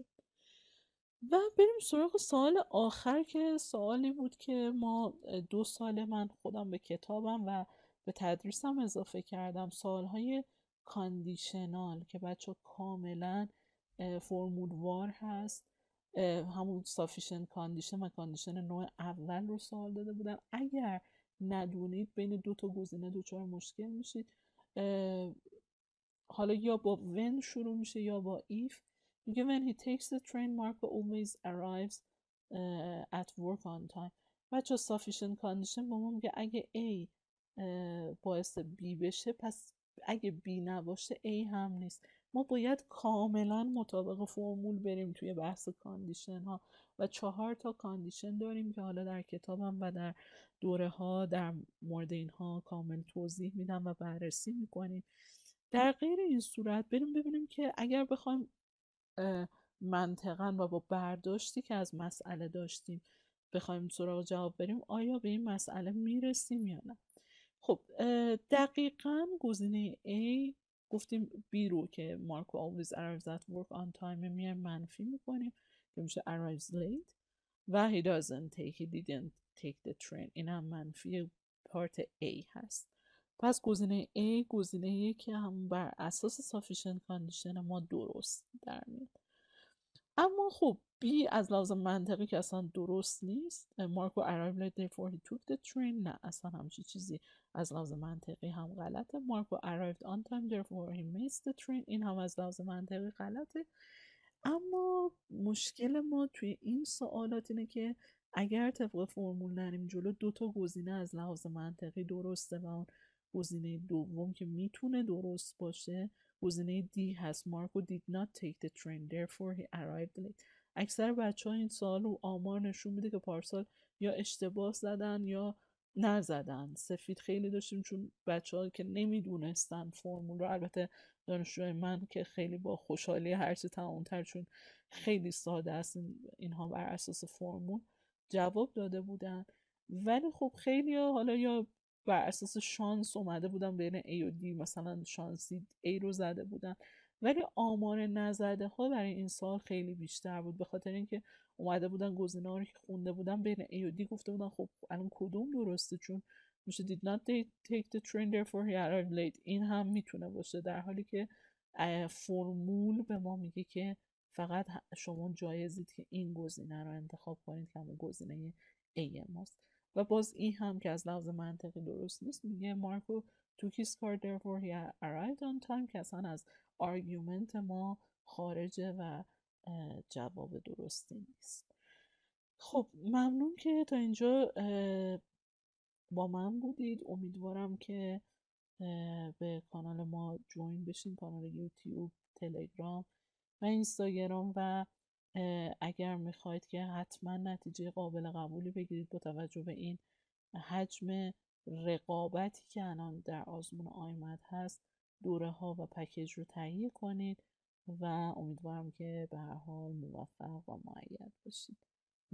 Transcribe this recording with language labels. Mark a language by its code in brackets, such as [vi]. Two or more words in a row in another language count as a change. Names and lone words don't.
[fa] و بریم سراغ سوال آخر که سوالی بود که ما 2 سال من خودم به کتابم و به تدریسم اضافه کردم، سوالهای کاندیشنال که بچه کاملا فرمول وار هست، همون [en] sufficient condition [fa] و کاندیشن نوع اول رو سوال داده بودن. اگر ندونید بین 2 تا گزینه دچار مشکل میشید، حالا یا با when شروع میشه یا با if. [en] میگه when he takes the train Marco always arrives at work on time. [fa] بچه [en] sufficient condition [fa] با ما میگه اگه A باعث B بشه پس اگه B نباشه A هم نیست. ما باید کاملا مطابق فرمول بریم توی بحث کاندیشن ها و 4 تا کاندیشن داریم که حالا در کتابم و در دوره ها در مورد اینها کامل توضیح میدم و بررسی میکنیم. در غیر این صورت بریم ببینیم که اگر بخوایم منطقاً و با برداشتی که از مسئله داشتیم بخوایم سراغ جواب بریم آیا به این مسئله میرسیم یا نه. خب دقیقاً گزینه A گفتیم B رو که [en] Marco always arrives at work on time [fa] میایم منفی میکنیم که میشه [en] arrives late [fa] و [en] he didn't take the train، [fa] این هم منفی پارت A هست. پس گزینه A گزینه‌ایه که هم بر اساس [en] sufficient condition [fa] ما درست در میاد. اما خب B از لحاظ منطقی که اصلا درست نیست. [en] مارکو arrived late therefore he took the train، [fa] نه اصلا همچین چیزی از لحاظ منطقی هم غلطه. [en] مارکو arrived on time therefore he missed the train، [fa] این هم از لحاظ منطقی غلطه. اما مشکل ما توی این سوالات اینه که اگر طبق فرمول نریم جلو 2 تا گزینه از لحاظ منطقی درسته و اون گزینه دوم که میتونه درست باشه گزینه دی هست. [en] مارکو did not take the train therefore he arrived late. [fa] اکثر بچه ها این سوال رو آمار نشون میده که پارسال یا اشتباه زدن یا نزدن. سفید خیلی داشتیم چون بچه ها که نمیدونستن فرمول رو، البته دانشجوی من که خیلی با خوشحالی هرچی تمامتر چون خیلی ساده است اینها بر اساس فرمول جواب داده بودن. ولی خب خیلی ها حالا یا بر اساس شانس اومده بودن بین A و D، مثلا شانسی A رو زده بودن، ولی آمار نزده ها برای این سال خیلی بیشتر بود، به خاطر اینکه اومده بودن گزینه ها رو که خونده بودن بین A و D گفته بودن خب الان کدوم درسته، چون میشه [en] did not take the train therefore he arrived late، [fa] این هم میتونه باشه، در حالی که فرمول به ما میگه که فقط شما جایزید که این گزینه رو انتخاب کنید که همون گزینه A ماست. و باز این هم که از لحاظ منطقی درست نیست. میگه مارکو [en] took his car therefore he arrived on time [fa] که اصلا از آرگومنت ما خارجه و جواب درستی نیست. خب ممنون که تا اینجا با من بودید. امیدوارم که به کانال ما جوین بشین، کانال یوتیوب، تلگرام و اینستاگرام، و اگر میخواید که حتما نتیجه قابل قبولی بگیرید با توجه به این حجم رقابتی که الان در آزمون آیمد هست دوره ها و پکیج رو تهیه کنید و امیدوارم که به هر حال موفق و مؤید باشید.